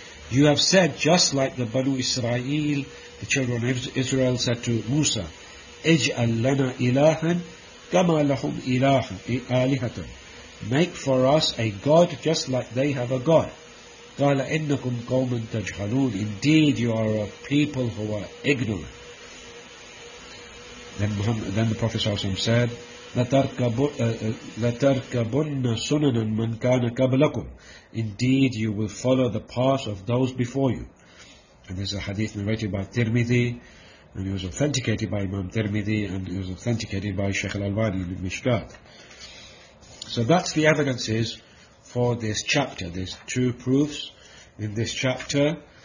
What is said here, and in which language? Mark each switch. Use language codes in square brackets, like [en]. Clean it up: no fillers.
[en] You have said, just like the Banu Israel, the children of Israel said to Musa, [ar] اِجْعَلْ لَنَا إِلَهًا كَمَا لَهُمْ إِلَهًا إِلَهَةً. [en] Make for us a god just like they have a god. [ar] قَالَ إِنَّكُمْ قَوْمٌ تَجْهَلُونَ. [en] Indeed, you are a people who are ignorant. Then the Prophet said, [ar] لَتَرْكَبُنَّ سُنَنًا مَنْ كَانَ قَبْلَكُمْ. [en] Indeed, you will follow the path of those before you. And there's a hadith narrated by Tirmidhi, and it was authenticated by Imam Tirmidhi, and it was authenticated by Shaykh al-Albani in Mishkat. So that's the evidences for this chapter. There's two proofs in this chapter.